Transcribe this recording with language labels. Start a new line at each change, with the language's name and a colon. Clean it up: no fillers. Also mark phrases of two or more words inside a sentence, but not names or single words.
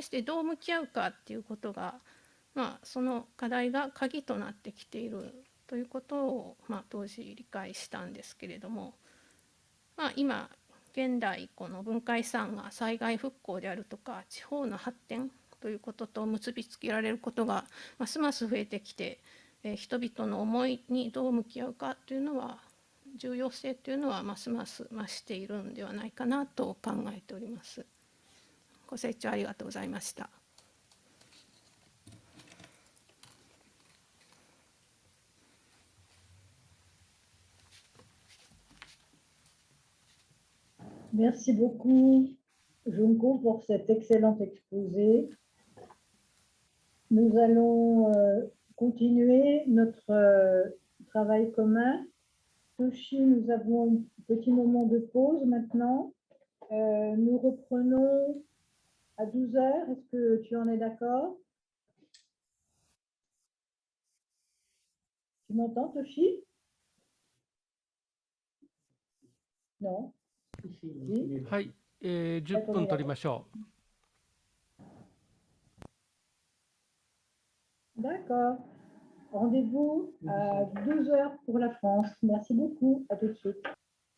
Japanese: してどう向き合うかっていうことが、その課題が鍵となってきているということを、当時理解したんですけれども、今現代この文化遺産が災害復興であるとか地方の発展ということと結びつけられることがますます増えてきて、人々の思いにどう向き合うかというのは、重要性というのはますます増しているんではないかなと考えております。ご清聴ありがとうございました。
French: Merci beaucoup, Junko, pour cet excellent exposé. Nous allons continuer notre travail commun. Toshi, nous avons un petit moment de pause maintenant. Nous reprenons à 12 heures. Est-ce que tu en es d'accord? Tu m'entends, Toshi? Non?
Japanese: はい、10分取りましょう。
French: D'accord. Rendez-vous à 12 heures pour la France. Merci beaucoup. À tout de suite.